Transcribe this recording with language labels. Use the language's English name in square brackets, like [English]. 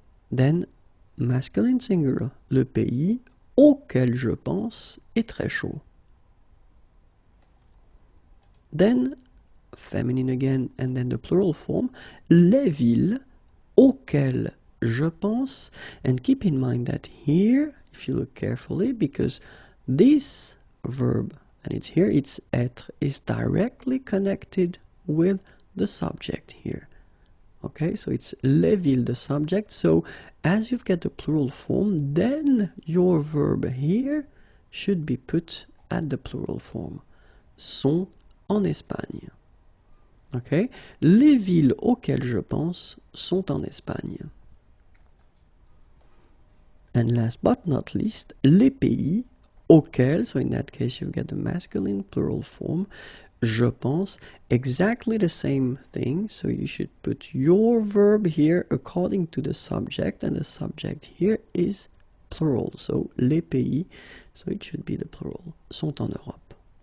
[English] Then masculine singular, [French] le pays auquel je pense est très chaud. [English] Then feminine again, and then the plural form, [French] les villes auxquelles je pense, [English] and keep in mind that here, if you look carefully, because this verb, and it's here, it's être, is directly connected with the subject here. Okay, so it's les villes, the subject. So as you've got the plural form, then your verb here should be put at the plural form. [French] Sont en Espagne. Okay, les villes auxquelles je pense sont en Espagne. [English] And last but not least, [French] les pays auxquels, [English] so in that case you've got the masculine plural form, je pense, exactly the same thing, so you should put your verb here according to the subject, and the subject here is plural, so les pays, so it should be the plural, [French] sont en Europe.